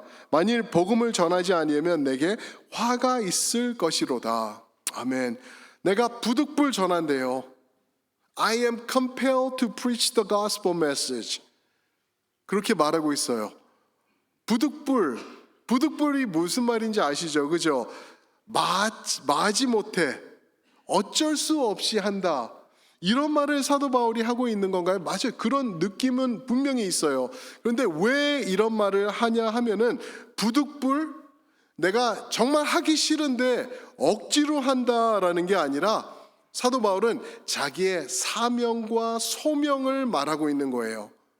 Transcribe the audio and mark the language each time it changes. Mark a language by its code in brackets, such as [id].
[ko] 만일 복음을 전하지 아니하면 내게 화가 있을 것이로다. 아멘. 내가 부득불 전한대요. [en] I am compelled to preach the gospel message. [ko] 그렇게 말하고 있어요. 부득불이 무슨 말인지 아시죠? 그죠? 마지 못해, 어쩔 수 없이 한다. 이런 말을 사도 바울이 하고 있는 건가요? 맞아요. 그런 느낌은 분명히 있어요. 그런데 왜 이런 말을 하냐 하면은 부득불 내가 정말 하기 싫은데 억지로 한다라는 게 아니라 사도 바울은 자기의 사명과 소명을 말하고 있는 거예요.